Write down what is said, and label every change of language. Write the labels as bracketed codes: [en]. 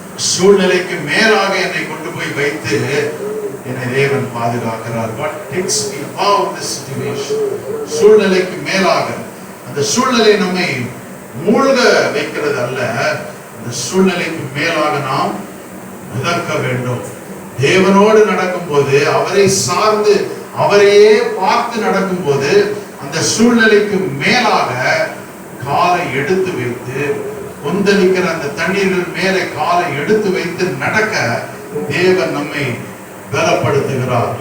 [ta] சூழ்நிலைக்கு மேலாக என்னை கொண்டு போய் வைத்து என்னை தேவன் பாதுகாக்கிறார். [en] What takes me above the situation? [ta] சூழ்நிலைக்கு மேலாக, அந்த சூழ்நிலை நம்மை மூழ்க வைக்கிறது அல்ல, அந்த சூழ்நிலைக்கு மேலாக நாம் மிதக்க வேண்டும். தேவனோடு நடக்கும் போது, அவரை சார்ந்து அவரையே பார்த்து நடக்கும் போது, அந்த சூழ்நிலைக்கு மேலாக காலை எடுத்து வைத்து, கொந்தளிக்கிற அந்த தண்ணீர்கள் மேலே காலை எடுத்து வைத்து நடக்க தேவன் நம்மை பலப்படுத்துகிறார்.